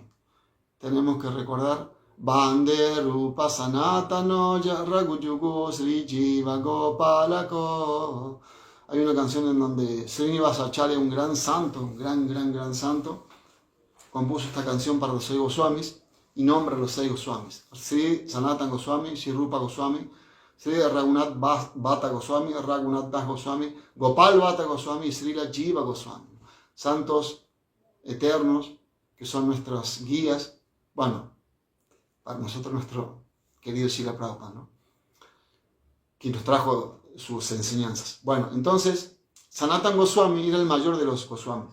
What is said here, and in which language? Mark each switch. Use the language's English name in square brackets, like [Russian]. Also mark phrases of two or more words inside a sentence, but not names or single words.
[Spanish] Tenemos que recordar Bande Rupa Sanatano Raghuyugo Sri Jiva Gopalako. Hay una canción en donde Srinivasacharya, un gran santo, un gran santo, compuso esta canción para los 6 Goswamis y nombra a los 6 Goswamis: Sri Sanatan Goswami, Sri Rupa Goswami, Sri Raghunath Bhatta Goswami, Raghunath Das Goswami, Gopal Bhatta Goswami y Srila Jiva Goswami. Santos eternos que son nuestras guías, bueno, para nosotros nuestro querido Srila Prabhupada, ¿no?, que nos trajo sus enseñanzas. Bueno, entonces, Sanatan Goswami era el mayor de los Goswamis.